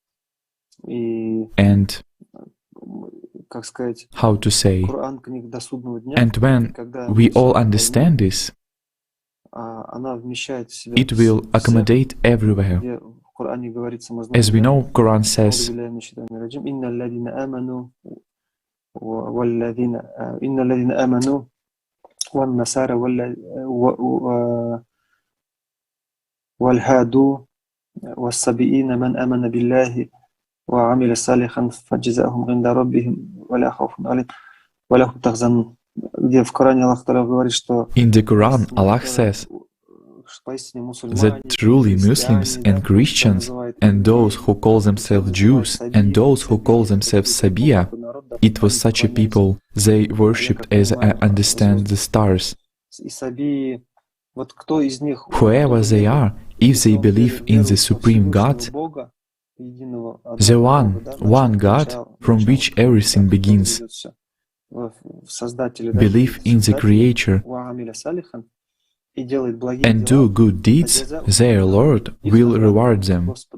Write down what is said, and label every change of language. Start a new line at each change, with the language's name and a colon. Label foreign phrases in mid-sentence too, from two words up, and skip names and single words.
English: And, how to say, and when we all understand this, it will accommodate everywhere. As we know, Quran says,
Arabic: والهادوا والسبئين من آمن بالله وعمل صالحا فجزاؤهم عند ربهم ولا خوف عليهم ولا هم تحزنون.
Russian: Где в Коране
Arabic: الله تعالى
Russian: говорит, что
English: in the Quran, Allah says that truly Muslims and Christians and those who call themselves Jews and those who call themselves Sabiya, it was such a people, they worshipped as I understand the stars. Whoever they are, if they believe in the Supreme God, the one God from which everything begins, believe in the Creator, and do good deeds, their Lord will reward them.